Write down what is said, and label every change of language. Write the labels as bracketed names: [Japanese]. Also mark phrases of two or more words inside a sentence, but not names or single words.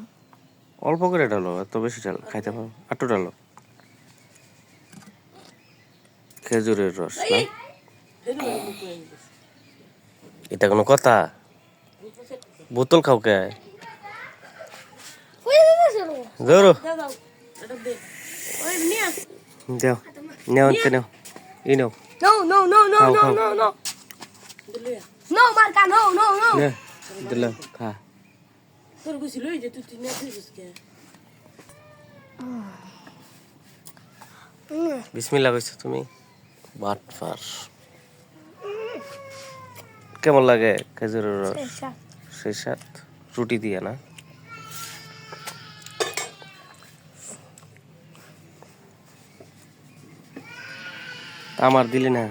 [Bangla] অল্প করে ডালো এত বেশি ডাল খাইতে পারো আটু ডালো খেজুরের রস না এটা কোনো কথা বোতল খাও কে ধরো দাও নাও নাও এই নাও [English] No, no, no, no, [Bangla] Khao, [English] no, [Bangla] khao. [English] no, no. No, Marca, no, no, no. [Bangla] নে দিলাম খা বিসমিল্লাহ কইছো তুমি বাটফার কেমন লাগে খেজুরের রস সেই সাথ রুটি দিয়ে না আমার দিলি না